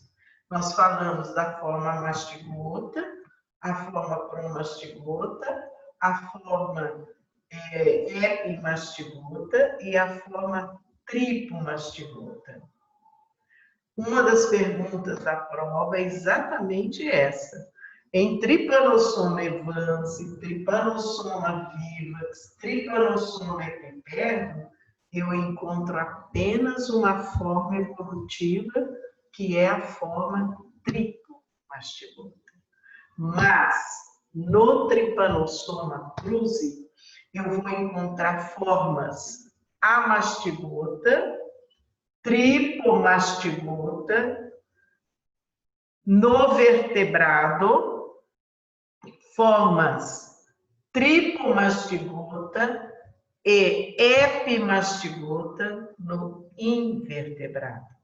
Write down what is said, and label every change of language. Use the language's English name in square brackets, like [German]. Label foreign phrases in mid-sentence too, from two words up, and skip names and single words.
[Portuguese] Nós falamos da forma mastigota, a forma promastigota, a forma epimastigota e a forma tripomastigota. Uma das perguntas da prova é exatamente essa. Em Trypanosoma evans, Trypanosoma vivax, Trypanosoma epiperno, eu encontro apenas uma forma evolutiva, que é a forma tripomastigota. Mas, no Trypanosoma cruzi, eu vou encontrar formas amastigota, tripomastigota, no vertebrado, formas tripomastigota e epimastigota no invertebrado.